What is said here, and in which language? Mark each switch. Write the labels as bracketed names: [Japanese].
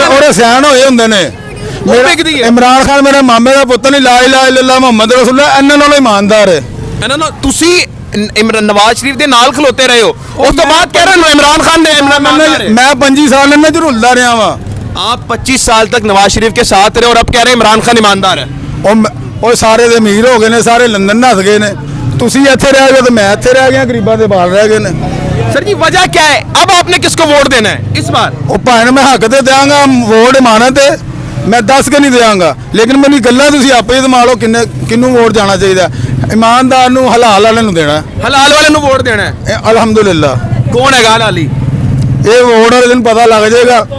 [Punjabi] ਉਹਦੇ ਸਿਆਣ ਹੋਏ ਹੁੰਦੇ ਨੇ। ਵਿਕਦੀ ਹੈ। ਇਮਰਾਨ ਖਾਨ ਮੇਰੇ ਮਾਮੇ ਦਾ ਪੁੱਤ ਨਹੀਂ, [Arabic] ਲਾ ਇਲਾਹਾ ਇল্লাল্লাਹ ਮੁਹੰਮਦ ਰਸੂਲullah, [Punjabi] ਇਹਨਾਂ ਨਾਲੋਂ ਇਮਾਨਦਾਰ ਹੈ। ਇਹਨਾਂ ਨੂੰ ਤੁਸੀਂ ਨਵਾਜ਼ ਸ਼ਰੀਫ ਦੇ ਨਾਲ ਖਲੋਤੇ ਰਹੇ ਹੋ, ਉਸ ਤੋਂ ਬਾਅਦ ਕਹਿ ਰਹੇ ਹੋ इमरान खान ने मैं 25 साल ਇਹਨਾਂ ਚ ਰੁਲਦਾ ਰਿਹਾ ਵਾਂ। [Hindi] आप 25 साल तक नवाज शरीफ के साथ रहे और अब कह रहे हैं इमरान खान ईमानदार है। [Punjabi] ਉਹ ਸਾਰੇ ਦੇ ਅਮੀਰ ਹੋ ਗਏ ਨੇ, ਸਾਰੇ ਲੰਡਨ ਨੱਸ ਗਏ ਨੇ। ਤੁਸੀਂ ਇੱਥੇ ਰਹਿ ਗਏ ਤੇ ਮੈਂ ਇੱਥੇ ਰਹਿ ਗਿਆ, ਗਰੀਬਾਂ ਦੇ ਬਾਲ ਰਹਿ ਗਏ ਨੇ। [Hindi] सर जी वजह क्या है, अब आपने किसको वोट देना है इस बार? [Punjabi] ਉਹ ਭਾਵੇਂ ਮੈਂ ਹੱਕ ਤੇ ਦਿਆਂਗਾ ਵੋਟ ਇਮਾਨਤ ਤੇ, ਮੈਂ ਦੱਸ ਕੇ ਨਹੀਂ ਦਿਆਂਗਾ, ਲੇਕਿਨ ਮੈਨੂੰ ਗੱਲਾਂ ਤੁਸੀਂ ਆਪੇ ਹੀ ਦਿਮਾਗ ਲਓ ਕਿੰਨੂੰ ਵੋਟ ਜਾਣਾ ਚਾਹੀਦਾ। ਇਮਾਨਦਾਰ ਨੂੰ, ਹਲਾਲ ਵਾਲੇ ਨੂੰ ਦੇਣਾ। हलाल वाले ਨੂੰ ਵੋਟ ਦੇਣਾ ਹੈ। ਅਲਹਮਦੁਲਿਲਾ। ਕੌਣ ਹੈਗਾ ਹਲਾਲੀ? ਇਹ ਵੋਟ ਵਾਲੇ ਦਿਨ ਪਤਾ ਲੱਗ ਜਾਏਗਾ।